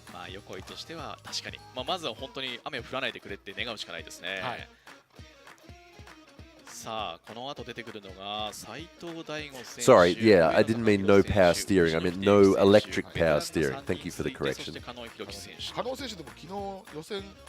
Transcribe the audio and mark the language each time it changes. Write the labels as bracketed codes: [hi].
[ja] 横井としては確かに、まずは本当に雨を降らないでくれって願うしかないですね。さあ、この後出てくるのが斉藤大吾選手。 [en] Sorry, yeah, I didn't mean no power steering. I meant no electric power steering. Thank you for the correction. [ja] 加納選手でも昨日予選